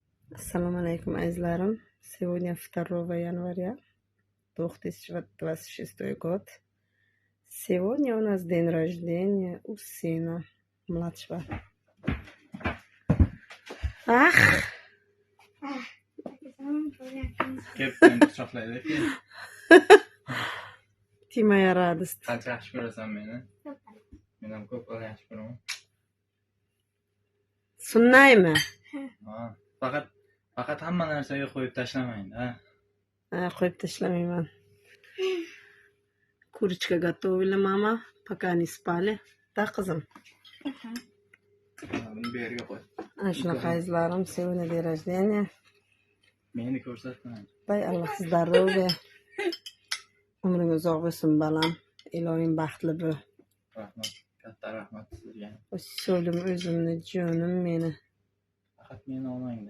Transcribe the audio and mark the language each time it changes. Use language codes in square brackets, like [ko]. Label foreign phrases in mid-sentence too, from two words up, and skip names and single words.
[uz] Assalomu alaykum azizlarim. [ru] Сегодня 2 января 2026 год. Сегодня у нас день рождения у сына младшего. Ах! [uz] Gapdan quchoqlaydi keyin. [ru] Ты моя радость. [uz] Qancha yaxshi ko'rasan meni? Men ham ko'p yaxshi ko'raman. Sunnaymi? Ha, faqat hamma narsaga qo'yib tashlamang-da. Qo'yib tashlamayman. [ru] Курочка готовили, мама, пока они спали. Да, [uz] qizim? Buni bu yerga qo'y. Shunaqa azizlarim, [ru] сегодня день рождения. [uz] Meni ko'rsatma. Bay Allah здоровья. Umring uzoq bo'lsin balam. Ilohim baxtli bo'l. Rahmat. Katta rahmat sizga. So'lim o'zimni, jonim meni. Faqat meni olmang.